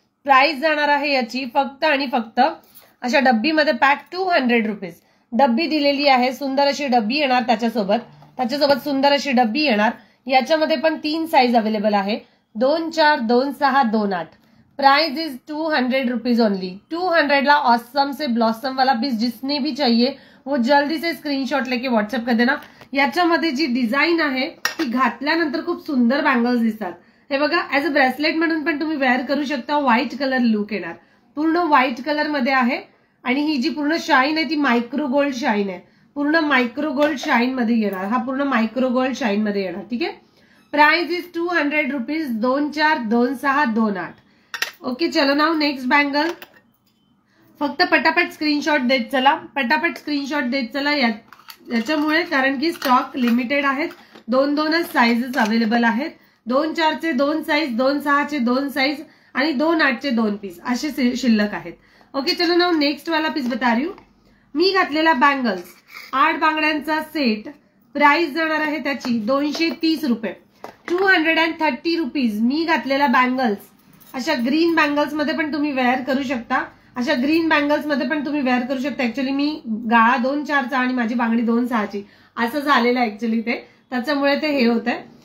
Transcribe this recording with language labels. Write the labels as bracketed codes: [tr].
[mr] Price जाणार आहे याची फक्त आणि फक्त अशा डब्बीमध्ये पॅक 200 रुपीज. डब्बी दिलेली आहे, सुंदर अशी डब्बी येणार त्याच्यासोबत सुंदर अशी डब्बी येणार. याच्यामध्ये पण 3 साईज अवेलेबल आहे, 2, 4, 2, 6, 2, 8. [en] Price is 200 rupees only. [hi] 200 La awesome से ब्लॉसम वाला पीस जिसने भी चाहिए वो जल्दी से स्क्रीनशॉट लेके व्हॉट्सअप कर देना. [mr] याच्यामध्ये जी डिझाईन आहे ती घातल्यानंतर खूप सुंदर बँगल्स दिसतात. हे बघा, [en] as a bracelet [mr] म्हणून पण तुम्ही वेअर करू शकता. व्हाईट कलर लुक येणार, पूर्ण व्हाईट कलर मध्ये आहे. आणि ही जी पूर्ण शाईन आहे ती मायक्रो गोल्ड शाईन आहे, पूर्ण मायक्रो गोल्ड शाईन मध्ये येणार. हा पूर्ण मायक्रो गोल्ड शाईन मध्ये येणार. ठीक आहे. [en] Price is 200 rupees. [mr] 2, 4, 2, 6, 2, 8. ओके, चलो नाव नेक्स्ट बँगल. फक्त पटापट स्क्रीनशॉट देत चला, पटापट स्क्रीनशॉट देत चला. याच्यामुळे कारण की स्टॉक लिमिटेड आहेत. 2-2च साईजेस अवेलेबल आहेत. 2, 4चे 2 साईज, 2, 6चे 2 साईज आणि 2, 8चे 2 पीस असे शिल्लक आहेत. [hi] ओके, चलो नाव नेक्स्ट वाला पीस बता रही हूँ. [mr] मी घातलेला बँगल्स 8 बांगड्यांचा सेट. प्राइस जाणार आहे त्याची 230 रुपये. 230 रुपीज. मी घातलेला बँगल्स अशा ग्रीन बँगल्स मध्ये पण तुम्ही वेअर करू शकता, अशा ग्रीन बँगल्स मध्ये पण तुम्ही वेअर करू शकता. ऍक्च्युली मी गाळा 2, 4चा आणि माझी बांगडी 2, 6ची असं झालेलं ऍक्च्युली ते, त्याच्यामुळे ते हे होत आहे.